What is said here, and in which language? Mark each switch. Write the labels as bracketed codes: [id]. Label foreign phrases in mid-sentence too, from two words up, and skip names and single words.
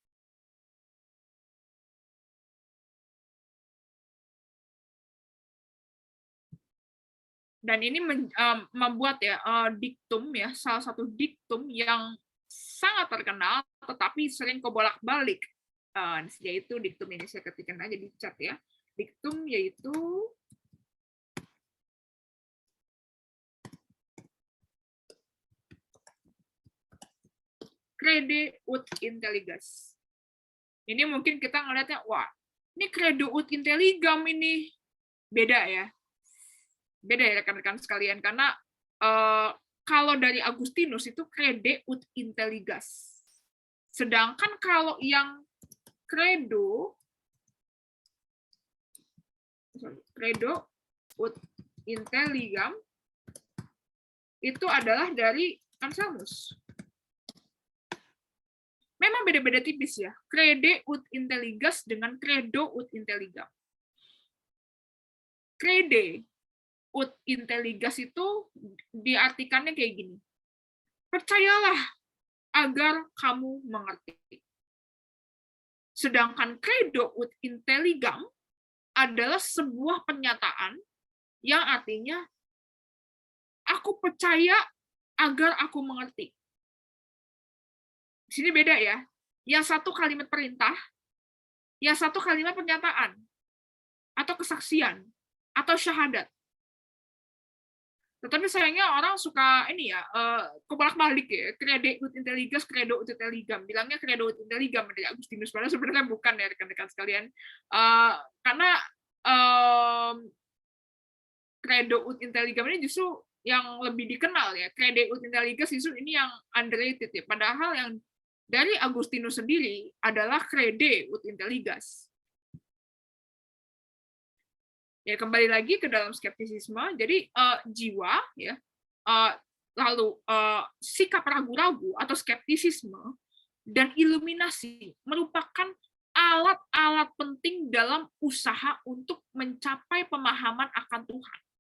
[id] Dan ini membuat ya diktum ya, salah satu diktum yang sangat terkenal tetapi sering kebolak-balik, yaitu diktum ini saya ketikkan aja di chat ya. Diktum yaitu [la] crede ut intelligas. [id] Ini mungkin kita ngelihatnya, wah, ini [la] credo ut intelligam [id] ini beda ya. Beda ya rekan-rekan sekalian, karena kalau dari Agustinus itu [la] crede ut intelligas. [id] Sedangkan kalau yang [la] credo ut intelligam [id] itu adalah dari Anselmus. Memang beda-beda tipis ya, [la] crede ut intelligas dengan credo ut intelligam. Crede ut intelligas [id] itu diartikannya kayak gini. Percayalah agar kamu mengerti. Sedangkan [la] credo ut intelligam [id] adalah sebuah pernyataan yang artinya aku percaya agar aku mengerti. Di sini beda ya. Yang satu kalimat perintah, yang satu kalimat pernyataan atau kesaksian atau syahadat. Tetapi sayangnya orang suka ini ya, kebolak-balik ya, [la] crede ut intelligas, credo ut intelligam. [id] Bilangnya [la] credo ut intelligam [id] dari Agustinus, padahal sebenarnya bukan ya rekan-rekan sekalian. Karena [la] credo ut intelligam [id] ini justru yang lebih dikenal ya. [la] Crede ut intelligas [id] justru ini yang underrated ya. Padahal yang dari Agustinus sendiri adalah [la] crede ut intelligas. [id] Ya kembali lagi ke dalam skeptisisme. Jadi jiwa ya, lalu sikap ragu-ragu atau skeptisisme dan iluminasi merupakan alat-alat penting dalam usaha untuk mencapai pemahaman akan Tuhan.